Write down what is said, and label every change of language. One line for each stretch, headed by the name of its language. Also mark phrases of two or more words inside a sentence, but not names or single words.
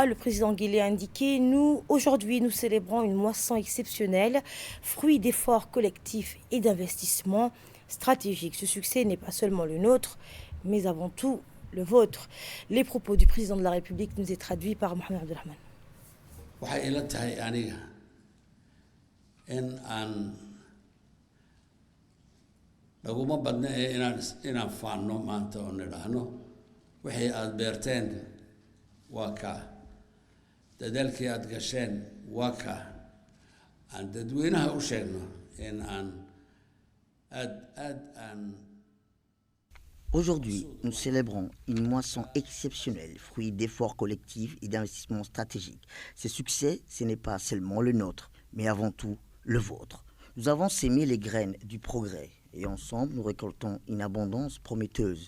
French: Le président Guillet a indiqué « Aujourd'hui, nous célébrons une moisson exceptionnelle, fruit d'efforts collectifs et d'investissements stratégiques. Ce succès n'est pas seulement le nôtre, mais avant tout le vôtre. » Les propos du président de la République nous est traduits par Mohamed Abdelrahman.
Somali: waxay ila tahay aniga in aan laguma badna ee inaan faanno maanta oo nidhaahno wixii aad beerteen waa kaa dadaalkii aad gasheen waa kaa aan dadweynaha u sheegno in aan
French: Aujourd'hui, nous célébrons une moisson exceptionnelle, fruit d'efforts collectifs et d'investissements stratégiques. Ce succès, ce n'est pas seulement le nôtre, mais avant tout le vôtre. Nous avons sémé les graines du progrès et ensemble, nous récoltons une abondance prometteuse.